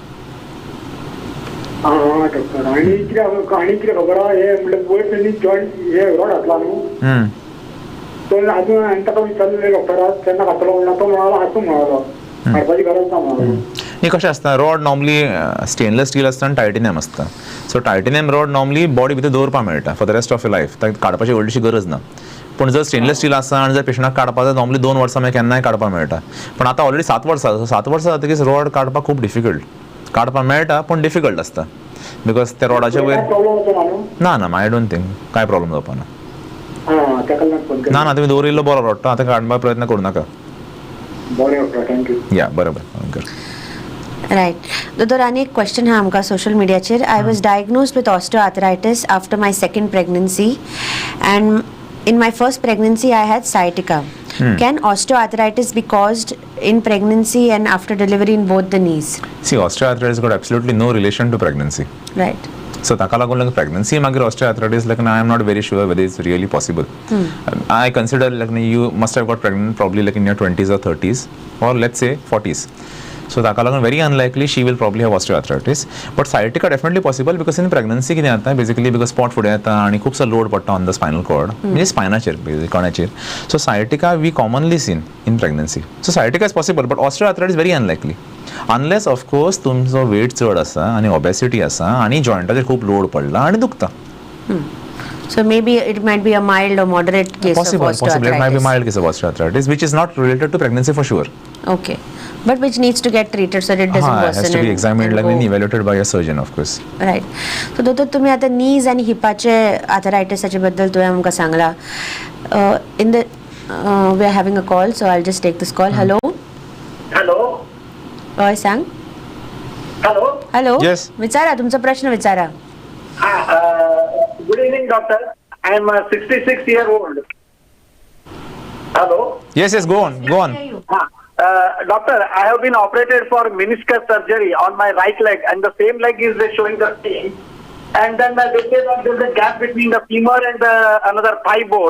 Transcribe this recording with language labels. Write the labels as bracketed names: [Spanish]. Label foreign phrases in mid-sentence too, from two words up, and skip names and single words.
[Konkani] डॉक्टर आनी कितें खबर आहा हे म्हणल्यार वयर तेणी जॉयंट हे रॉड घातला न्हू तो अजून हांवें ताका विचारलें डॉक्टराक केन्ना घातलो म्हणून तो म्हणालो आसूं म्हणालो हाडपाची गरज ना म्हणालो हे कशें आसता [English] rod normally stainless steel [Konkani] आसता आनी टायटेनियम आसता सो [English] titanium rod normally body [Konkani] भितर दवरपाक मेळटा [English] for the rest of your life [Konkani] ताका काडपाची व्हडलीशी गरज ना पूण जर [English] stainless steel [Konkani] आसा आनी जर पेशंटाक काडपाक जाय नॉर्मली 2 वर्सां मागीर केन्नाय काडपाक मेळटा पण आतां ऑलरेडी 7 वर्सां 7 वर्सां जातकीच रॉड काडपाक खूब डिफिकल्ट काडपाक मेळटा पूण डिफिकल्ट आसता बिकॉज त्या रॉडाच्या वयर ना ना [English] I don't think [Konkani] कांय प्रॉब्लम जावपा ना ना ना तुमी दवरिल्लो बरो रॉड तो आतां काडपाक प्रयत्न करूं नाका बरें डॉक्टर थँक्यू या बरोबर [English] रायट [Konkani] दोतोर आनी एक क्वेश्चन आहा आमकां सोशल मिडियाचेर [English] I was diagnosed with osteoarthritis after my second pregnancy and in my first pregnancy I had sciatica. Can osteoarthritis be caused in pregnancy and after delivery in both the knees? See, osteoarthritis got absolutely no relation to pregnancy. Right. So [Konkani] ताका लागून [English] like pregnancy मागीर osteoarthritis like I am not very sure whether it's really possible. I consider like you must have got pregnant probably like in your 20s or 30s or let's say 40s. So [Konkani] ताका लागून [English] very unlikely she will probably have osteoarthritis. But sciatica definitely possible because in pregnancy [Konkani] कितें जाता [English] basically because spot [Konkani] फुडें येता आनी खुबसो [English] load पडटा on the spinal cord [Konkani] म्हणजे स्पायनाचेर कण्याचेर. [English] So sciatica we commonly seen in pregnancy. So sciatica is possible but osteoarthritis very unlikely. Unless of course तुमचो weight चड आसा आनी obesity आसा आनी जॉइंटाचेर खूब load पडला आनी दुखता. So maybe it might be a mild or moderate case of osteoarthritis. Possible, it might be mild case of osteoarthritis, which is not related to pregnancy for sure. Okay, but which needs to get treated so it doesn't worsen. It has to be examined, like go. evaluated by a surgeon, of course. Right. So [Konkani] दोतोर तुम्ही आता knees आणि हिपाचे आर्थरायटिसाचे बद्दल तुवें आमकां सांगला. [English] In the we are having a call, so I'll just take this call. Hello. हॅलो [Konkani] हय सांग. [English] हॅलो हॅलो. Yes. [Konkani] विचारा तुमचा प्रश्न विचारा. [English] Good evening doctor I am 66 year old. हॅलो Yes, go on. Doctor, I have been operated for meniscus surgery on my right leg and the same leg is showing the pain. And then they say that there is a gap between the femur and the another thigh bone.